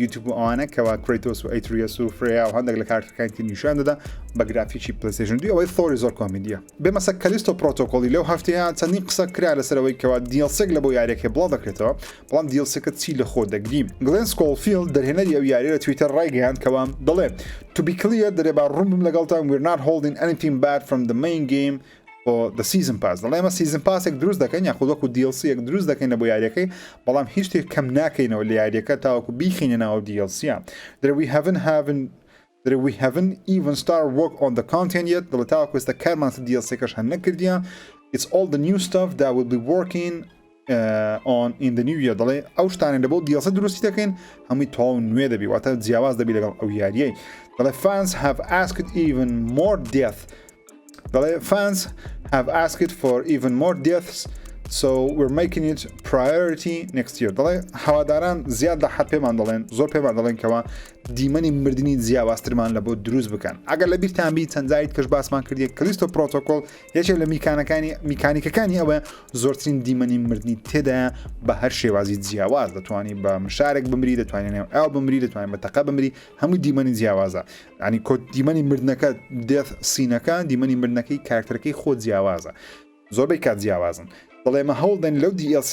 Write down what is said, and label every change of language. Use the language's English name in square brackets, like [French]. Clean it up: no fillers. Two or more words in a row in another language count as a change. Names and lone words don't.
[Central Kurdish] یوتیوب و ئەوانە کەوا کریتۆس و ئەیتریەس و فریا و هەندێک لە کارتەکانی نیشان دەدا بە گرافیکی پلیستیشن 2 ئەوەی ثۆری زۆر کۆمیدیە بێمەسە کەلیستۆ پرۆتۆکۆلی لەو هەفتەیە چەندین قسە کرا لەسەرەوەی کەوا DLC لە بۆ یاریەکە بڵاو دەکرێتەوە بەڵام DLC چی لە خۆ دەگریم گلێن سکۆلفیلد دەرهێنەری ئەو یاری لە تویتەر ڕایگەیاند کەوا دەڵێ [English] to be clear [Central Kurdish] دەرێ با ڕوون بم لەگەڵتان [English] we're not holding anything bad from the main game or the season pass [Central Kurdish] دەڵێ ئەمە [English] season pass [Central Kurdish] دروست دەکەین یاخود وەکو DLC دروست دەکەین لە بۆ یاریەکەی بەڵام هیچ شتێک کەم ناکەینەوە لە یاریەکە تاوەکو بیخینە ناو DLC that [English] we haven't even started work on the content yet [Central Kurdish] دەڵێ تاوەکو ئێستا کارمان DLC کەش هەن نەکردیە [English] it's all the new stuff that will be working on in the new year [Central Kurdish] دەڵێ ئەو شتانێ لە بۆ DLC دروستی دەکەین هەمووی تەواو نوێ دەبی واتە جیاواز دەبی لەگەڵ ئەو یاریەی دەڵێ [English] fans have asked even more death دەڵێ fans have asked for even more deaths so we're making it priority next year [Central Kurdish] دەڵێ هەواداران زیاد لە حەد پێمان دەڵێن زۆر پێمان دەڵێن کەوا دیمەنی مردنی جیاوازترمان لە بۆ دروست بکەن ئەگەر لە بیرتان بی چەند جاریت کەش باسمان کردی کەلیستۆ پرۆتۆکۆل یەکێک لە میکانیکەکانی ئەوە زۆرترین دیمەنی مردنی تێدایە بە هەر شێوازی جیاواز دەتوانانی بە مشارێک بمری دەتوانێت ئەو بمری دەتوانین بە تەقە بمری هەموو دیمەنی جیاوازە ینی کۆ دیمەنی مردنەکە دێت سینەکە دیمەنی مردنەکەی کارکتەرەکەی خۆ جیاوازە زۆربەی کات جیاوازن دەڵێ ئەمە هەوڵدەن لەو DLC